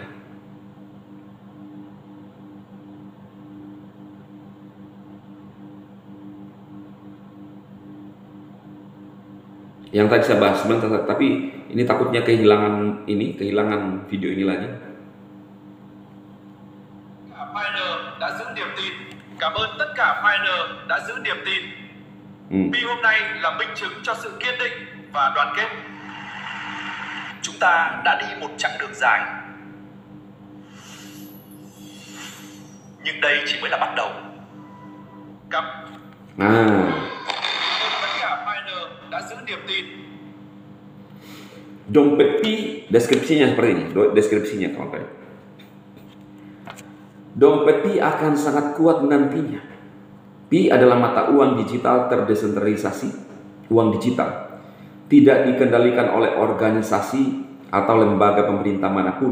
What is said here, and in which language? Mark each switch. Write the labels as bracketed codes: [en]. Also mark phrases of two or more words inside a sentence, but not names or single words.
[id] Yang tadi saya bahas sebentar, tapi ini takutnya kehilangan video ini lagi. [vi] Pioneer đã giữ niềm tin. Cảm ơn tất cả Pioneer đã giữ niềm tin. Pi hôm nay là minh chứng cho sự kiên định và đoàn kết. Chúng ta đã đi một chặng đường dài, nhưng đây chỉ mới là bắt đầu. Tất cả Pioneer đã giữ niềm tin. [id] Dompet Pi, deskripsinya seperti ini. Deskripsinya kawan-kawan. Dompet Pi akan sangat kuat nantinya. Pi adalah mata uang digital terdesentralisasi, uang digital, tidak dikendalikan oleh organisasi atau lembaga pemerintah manapun.